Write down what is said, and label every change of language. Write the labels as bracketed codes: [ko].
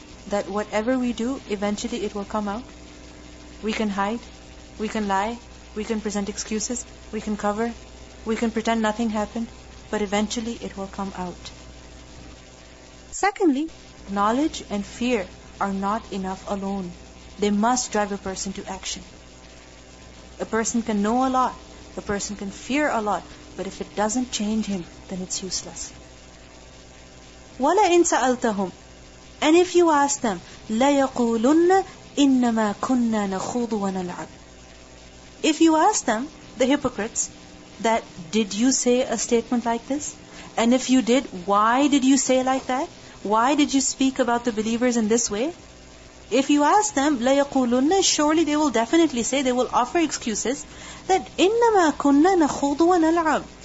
[en] That whatever we do, eventually it will come out. We can hide, we can lie, we can present excuses, we can cover, we can pretend nothing happened, but eventually it will come out. Secondly, knowledge and fear are not enough alone. They must drive a person to action. A person can know a lot, a person can fear a lot, but if it doesn't change him, then it's useless. [ar] وَلَئِن سَأَلْتَهُمْ, [en] and if you ask them, [ar] لَيَقُولُنَّ إِنَّمَا كُنَّا نَخُوضُ وَنَلْعَبُ. [en] If you ask them, the hypocrites, that did you say a statement like this? And if you did, why did you say like that? Why did you speak about the believers in this way? If you ask them, [ar] لَيَقُولُنَّ, [en] surely they will definitely say, they will offer excuses, that [ar] إِنَّمَا كُنَّا نَخُوضُ وَنَلْعَبُ.